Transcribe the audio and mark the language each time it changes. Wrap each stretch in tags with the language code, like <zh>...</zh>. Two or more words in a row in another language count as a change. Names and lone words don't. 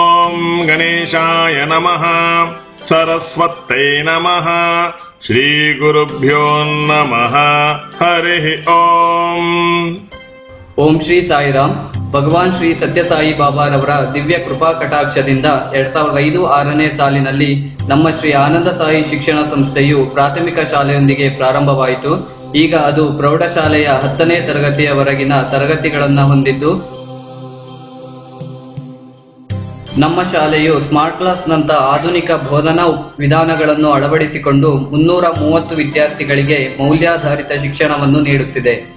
<sa>ॐ गणेशाय नमः। सरस्वत्यै नमः. श्री गुरुभ्यो नमः। हरि ॐ. ॐ श्री साईराम्.</sa> <kn>ಭಗವಾನ್ ಶ್ರೀ ಸತ್ಯಸಾಯಿ ಬಾಬಾರವರ ದಿವ್ಯ ಕೃಪಾ ಕಟಾಕ್ಷದಿಂದ 2005-6ನೇ ಸಾಲಿನಲ್ಲಿ ನಮ್ಮ ಶ್ರೀ ಆನಂದ ಸಾಯಿ ಶಿಕ್ಷಣ ಸಂಸ್ಥೆಯು ಪ್ರಾಥಮಿಕ ಶಾಲೆಯೊಂದಿಗೆ ಪ್ರಾರಂಭವಾಯಿತು. ಈಗ ಅದು ಪ್ರೌಢಶಾಲೆಯ 10ನೇ ತರಗತಿಯವರೆಗಿನ ತರಗತಿಗಳನ್ನು ಹೊಂದಿದ್ದು, ನಮ್ಮ ಶಾಲೆಯು</kn> <en>smart class</en> <kn>ನಂತ ಆಧುನಿಕ ಬೋಧನಾ ವಿಧಾನಗಳನ್ನು ಅಳವಡಿಸಿಕೊಂಡು 330 ವಿದ್ಯಾರ್ಥಿಗಳಿಗೆ ಮೌಲ್ಯಾಧಾರಿತ ಶಿಕ್ಷಣವನ್ನು ನೀಡುತ್ತಿದೆ.</kn>